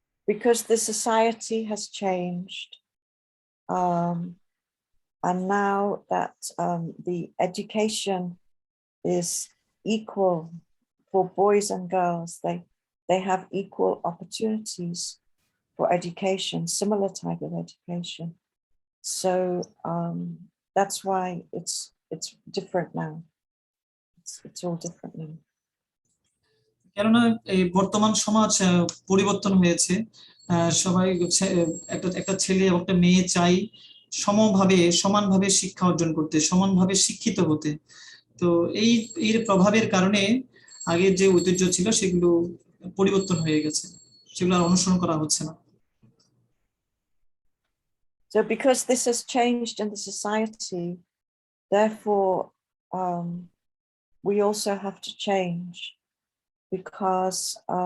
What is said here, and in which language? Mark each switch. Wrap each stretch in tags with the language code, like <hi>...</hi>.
<en>Because the society has changed, and now that the education is equal for boys and girls, they have equal opportunities for education, similar type of education. So that's why it's different now. It's all different now.</en> <bn>কেননা এই বর্তমান সমাজ পরিবর্তন হয়েছে। সবাই একটা ছেলে এবং একটা মেয়ে চাই সমানভাবে শিক্ষা অর্জন করতে, সমানভাবে শিক্ষিত হতে। তো এর প্রভাবের কারণে আগের যে ঐতিহ্য ছিল সেগুলো পরিবর্তন হয়ে গেছে, সেগুলো আর অনুসরণ করা হচ্ছে না।</bn> <en>So because this has changed in the society, therefore we also have to change, because</en>